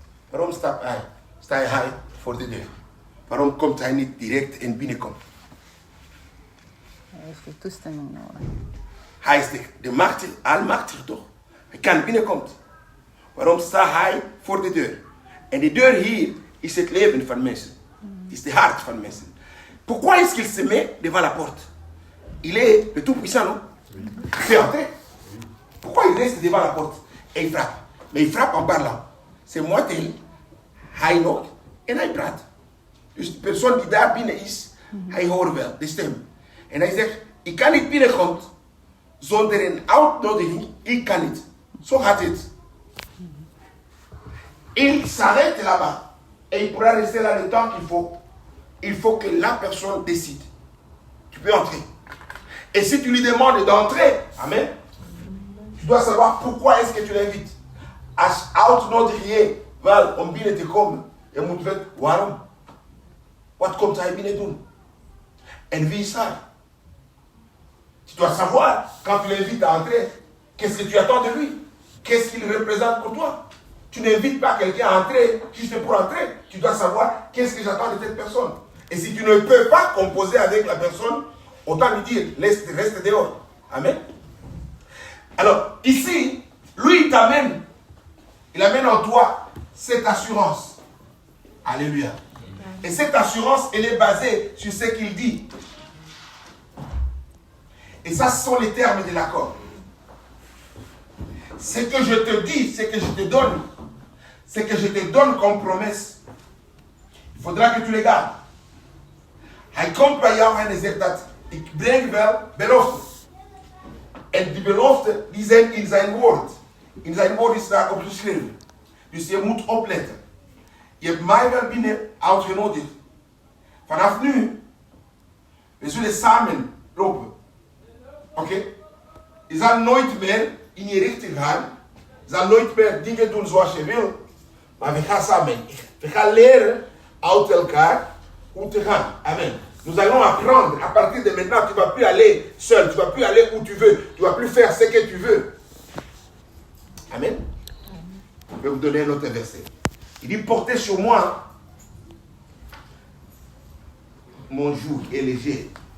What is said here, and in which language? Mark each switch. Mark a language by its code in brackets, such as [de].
[nl] Waarom staat hij voor de deur? Waarom komt hij niet direct en binnenkomt? Hij heeft de toestemming nodig. Hij is de machtig, almachtig toch? Hij kan binnenkomen. Waarom staat hij voor de deur? En de deur hier is het leven van mensen. Het is de hart van mensen. [fr] Pourquoi est-ce qu'il se met devant la porte? Il est le tout-puissant, non? Il fait entrer. Pourquoi il reste devant la porte? Et il frappe. Mais il frappe en parlant. C'est moi tel. [nl] Hij knokt en hij praat. Dus de persoon die daar binnen is, hij hoort wel de stem. En hij zegt, ik kan niet binnenkomen zonder een uitnodiging. Ik kan niet. Zo gaat het. [fr] Il s'arrête là-bas. Et il pourra rester là le temps qu'il faut. Il faut que la personne décide. Tu peux entrer. Et si tu lui demandes d'entrer, amen, tu dois savoir pourquoi est-ce que tu l'invites. [nl] Als uitnodig je wel om binnen te komen, je moet weten waarom. Wat komt hij binnen doen? En wie is hij? [fr] Tu dois savoir, quand tu l'invites à entrer, qu'est-ce que tu attends de lui? Qu'est-ce qu'il représente pour toi? Tu n'invites pas quelqu'un à entrer juste pour entrer. Tu dois savoir qu'est-ce que j'attends de cette personne. Et si tu ne peux pas composer avec la personne, autant lui dire, reste dehors. Amen. Alors, ici, lui, il amène en toi cette assurance. Alléluia. Et cette assurance, elle est basée sur ce qu'il dit. Et ça, ce sont les termes de l'accord. Ce que je te dis, ce que je te donne, ce que je te donne comme promesse, il faudra que tu les gardes. [nl] Hij komt bij jou en hij zegt dat ik breng wel beloften. En die beloften, die zijn in zijn woord. In zijn woord is daar opgeschreven. Dus je moet opletten. Je hebt mij wel binnen uitgenodigd. Vanaf nu, we zullen samen lopen. Oké? Je zal nooit meer in je richting gaan. Je zal nooit meer dingen doen zoals je wil. Maar we gaan samen. We gaan leren uit elkaar hoe te gaan. [fr] Amen. Nous allons apprendre. À partir de maintenant, tu ne vas plus aller seul. Tu ne vas plus aller où tu veux. Tu ne vas plus faire ce que tu veux. Amen. Je vais vous donner un autre verset. Il dit, portez sur moi mon joug est léger.